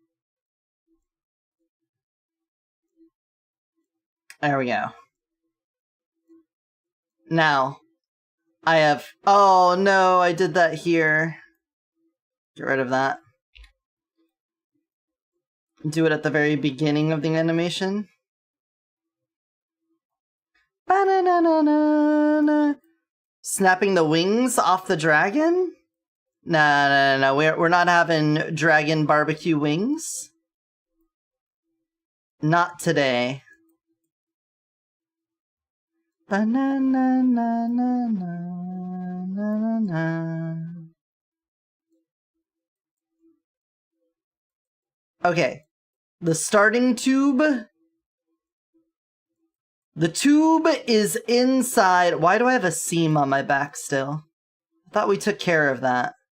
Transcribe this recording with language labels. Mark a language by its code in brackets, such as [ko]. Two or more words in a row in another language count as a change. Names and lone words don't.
[en] There we go. Now, I have... Oh, no, I did that here. Get rid of that. Do it at the very beginning of the animation. Ba-na-na-na-na-na. Snapping the wings off the dragon? No. We're not having dragon barbecue wings. Not today. Ba-na-na-na-na-na-na-na. Okay. The starting tube. The tube is inside. Why do I have a seam on my back still? I thought we took care of that.